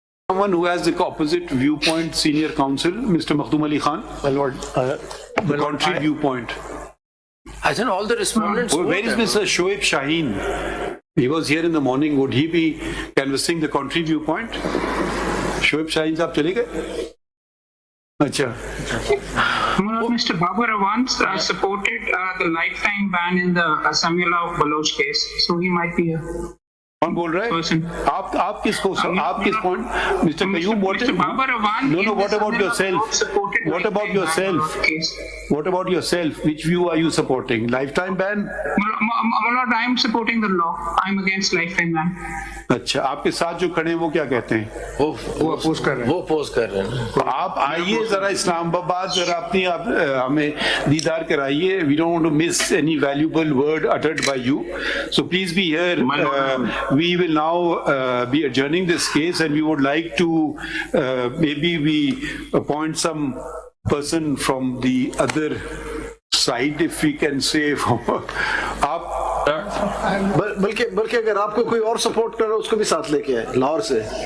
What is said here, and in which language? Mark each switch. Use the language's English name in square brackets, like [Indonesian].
[English] Someone who has the opposite viewpoint, senior counsel, Mr. Makhdum Ali Khan. My lord, The contrary viewpoint. I think all the respondents. Where is Mr. Shoaib Shaheen? He was here in the morning. Would he be canvassing the contrary viewpoint? [Hindi] Shoaib Shaheen साहब चले गए? अच्छा. [English] Mr. Babar Awans supported the lifetime ban in the Samuel Baloch case, so he might be a [Hindi] कौन बोल रहा है? आप किस point? [English] Mr. Qayyum, Mr. Babar Awan. No. What about yourself? What about yourself? What about yourself? Which view are you supporting? Lifetime ban? Lord, I am supporting the law. I am against lifetime ban. [Hindi] अच्छा, आपके साथ जो खड़े हैं वो क्या कहते हैं? वो अपोज कर रहे हैं. तो आप आइए जरा इस्लामाबाद, जरा अपनी हमें दीदार कराइए. [English] We don't want to miss any valuable word uttered by you. So please be here. We will now be adjourning this case, and we would like to maybe we appoint some person from the other side, if we can say. [Hindi] आप बल्कि अगर आपको कोई और support कर रहा है उसको भी साथ लेके आए लाहौर से.